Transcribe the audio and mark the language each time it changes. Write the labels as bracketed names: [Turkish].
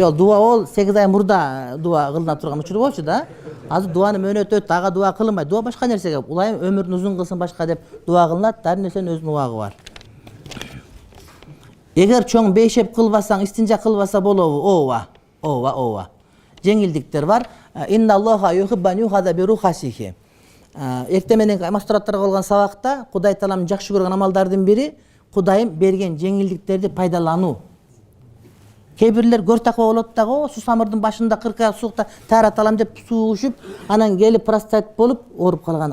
[Kyrgyz] Ал дуа ол 8 ай мурда дуа кылына турган учур болчу да. Азыр дуаны мөөнөт өттү, ага дуа кылынбайт. Дуа башка нерсеге, улайым өмүрүн узун кылсын башка деп дуа кылынат. Ар нерсенин өзүнүн убагы бар. Эгер чоң бейшеп кылбасаң, истинжа кылбаса болобу? Ооба. Жеңилдиктер бар. [Arabic] Инналлаха юхиббан юхада бирухасихи. [Kyrgyz] Эртең менен мастураттарга болгон сабакта Кудай Таалам жакшы көргөн амалдардын бири Кудайым берген жеңилдиктерди пайдалануу. Кээ бирлер көр таква болот дагы, суу самырдын башында 40 ай суукта таарат алам деп суушуп, анан келип простат болуп ооруп калган.